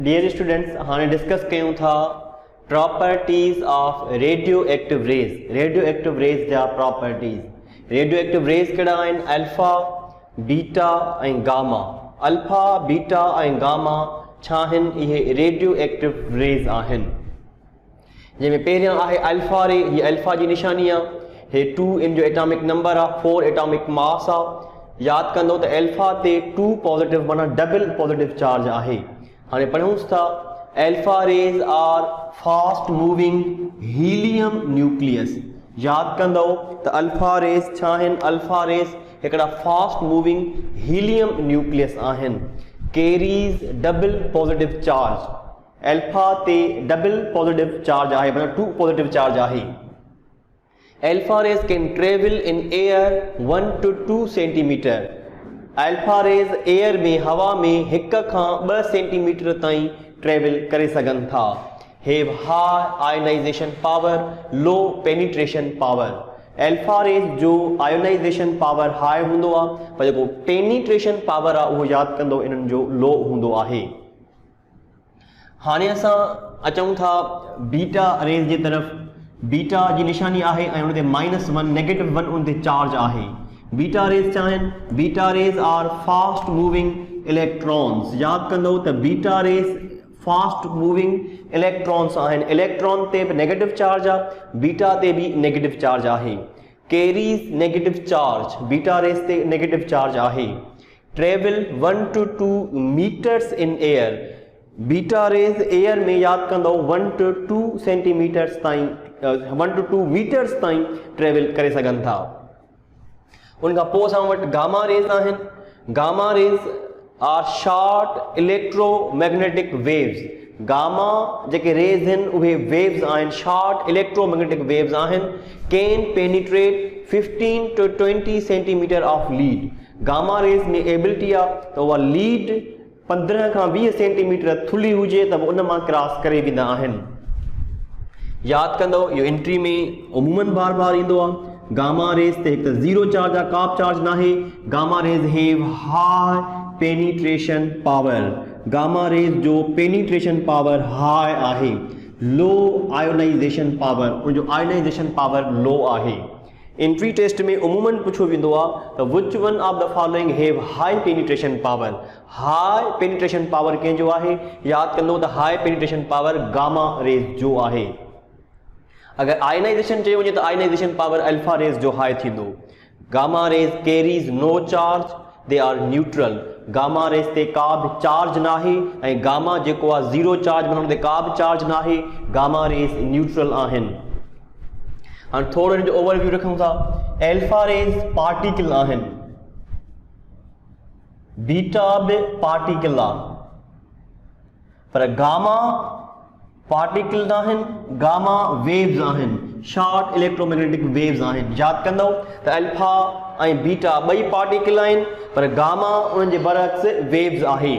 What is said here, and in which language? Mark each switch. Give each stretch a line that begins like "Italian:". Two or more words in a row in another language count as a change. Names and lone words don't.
English: Dear students,
Sindhi: हाणे डिस्कस कयूं था
English: properties of radioactive rays. Radioactive rays जा properties. Radioactive rays
Sindhi: कहिड़ा आहिनि? अल्फा, बीटा ऐं गामा. अल्फा, बीटा ऐं गामा छा आहिनि? इहे
English: radioactive rays
Sindhi: आहिनि. जंहिंमें पहिरियां आहे
English: alpha ray.
Sindhi: हीअ अल्फा जी निशानी आहे. हे 2 इन जो
English: atomic number
Sindhi: आहे, 4
English: atomic mass
Sindhi: आहे. यादि कंदो त अल्फा ते 2 पॉजिटिव माना
English: double positive charge
Sindhi: आहे. हाणे पढ़ूंसि था.
English: Alpha rays are fast moving helium nucleus.
Sindhi: यादि कंदो त
English: alpha rays
Sindhi: छा आहिनि?
English: alpha rays
Sindhi: हिकिड़ा
English: fast moving helium nucleus
Sindhi: आहिनि.
English: Carries double positive charge.
Sindhi: अल्फा ते
English: double positive charge
Sindhi: आहे, मतिलबु 2
English: positive charge
Sindhi: आहे.
English: Alpha rays can travel in air 1 to 2 centimeter. alpha rays air
Sindhi: में हवा में 1 खां 2 सेंटीमीटर ताईं ट्रेवल करे सघनि था.
English: Have high ionization power, low penetration power. alpha rays
Sindhi: जो
English: ionization power high
Sindhi: हूंदो आहे, पर जेको
English: penetration power
Sindhi: आहे उहो यादि कंदो इन्हनि जो लो हूंदो आहे. हाणे असां अचूं था
English: beta rays
Sindhi: जे तरफ़. बीटा जी निशानी आहे ऐं उन ते -1 -1 उन ते चार्ज आहे.
English: beta rays
Sindhi: छा आहिनि?
English: Beta rays are fast moving electrons.
Sindhi: यादि कंदो त
English: beta rays fast moving electrons
Sindhi: आहिनि. इलेक्ट्रॉन ते बि
English: negative charge
Sindhi: आहे, बीटा ते बि
English: negative charge
Sindhi: आहे.
English: Carries negative charge. beta rays
Sindhi: ते
English: negative charge
Sindhi: आहे.
English: Travel 1 to 2 meters in air. beta rays air
Sindhi: में यादि कंदो
English: 1 to 2 centimeters
Sindhi: ताईं
English: 1 to 2 meters
Sindhi: ताईं ट्रेवल करे सघनि था. उनखां पोइ असां वटि
English: gamma rays
Sindhi: आहिनि.
English: Gamma rays are short electromagnetic waves.
Sindhi: गामा जेके रेज आहिनि उहे वेव्स आहिनि,
English: short electromagnetic waves
Sindhi: आहिनि.
English: Can penetrate 15 to 20 centimeter of lead. gamma rays
Sindhi: में एबिलिटी आहे त उहा लीड 15 खां 20 सेंटीमीटर थुली हुजे त उन मां क्रॉस करे वेंदा आहिनि. यादि कंदो इहो एंट्री में उमूमन बार बार ईंदो आहे.
English: gamma rays
Sindhi: ते हिकु त 0 चार्ज आहे, का बि चार्ज नाहे.
English: Gamma rays have high penetration power. gamma rays
Sindhi: जो
English: penetration power high
Sindhi: आहे.
English: Low ionization power, उनजो ionization power low आहे. entry test
Sindhi: में उमूमन पुछो वेंदो आहे त
English: which one of the following have high penetration power. high penetration power
Sindhi: कंहिंजो आहे? यादि कंदो त
English: high penetration power gamma rays
Sindhi: जो आहे. अगर आयनाइजेशन चयो वञे त
English: ionization power alpha rays
Sindhi: जो हाई थींदो.
English: Gamma rays carries no charge, they are neutral. gamma rays
Sindhi: ते का बि चार्ज नाहे ऐं गामा जेको आहे 0 चार्ज, माना ते का बि चार्ज नाहे.
English: gamma rays neutral
Sindhi: आहिनि. हाणे थोरो हिन जो ओवरव्यू रखूं था.
English: alpha rays particle
Sindhi: आहिनि, बीटा बि पार्टिकल आहे, पर गामा पार्टिकल न आहिनि.
English: gamma waves
Sindhi: आहिनि,
English: short electromagnetic waves
Sindhi: आहिनि. यादि कंदो त अल्फा ऐं बीटा ॿई पार्टिकल आहिनि, पर गामा उन्हनि जे बरअक्स वेव्स आहे.